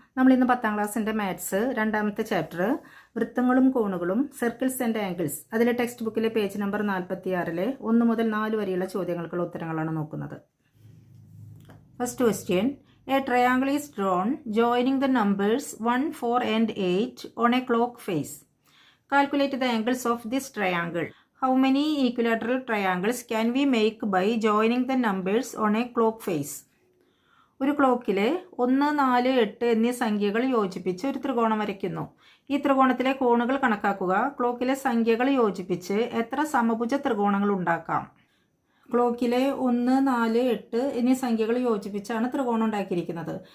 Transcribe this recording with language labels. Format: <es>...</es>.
<ml>നമ്മൾ ഇന്ന് 10ാം ക്ലാസ്സിൻ്റെ മാത്സ് രണ്ടാമത്തെ ചാപ്റ്റർ വൃത്തങ്ങളും കോണുകളും സർക്കിൾസ് ആൻഡ് ആംഗിൾസ് അതിലെ ടെക്സ്റ്റ് ബുക്കിലെ പേജ് നമ്പർ 46-ലെ 1 മുതൽ 4 വരെയുള്ള ചോദ്യങ്ങൾക്കുള്ള ഉത്തരങ്ങളാണ് നോക്കുന്നത്.</ml> <en>First question, a triangle is drawn joining the numbers 1, 4 and 8 on a clock face. Calculate the angles of this triangle. How many equilateral triangles can we make by joining the numbers on a clock face?</en> <ml>ഒരു ക്ലോക്കിലെ 1, 4, 8 എന്നീ സംഖ്യകൾ യോജിപ്പിച്ച് ഒരു ത്രികോണം വരയ്ക്കുന്നു. ഈ ത്രികോണത്തിലെ കോണുകൾ കണക്കാക്കുക. ക്ലോക്കിലെ സംഖ്യകൾ യോജിപ്പിച്ച് എത്ര സമഭുജ ത്രികോണങ്ങൾ ഉണ്ടാക്കാം? ക്ലോക്കിലെ 1, 4, 8 എന്നീ സംഖ്യകൾ യോജിപ്പിച്ചാണ് ത്രികോണം ഉണ്ടാക്കിയിരിക്കുന്നത്.</ml>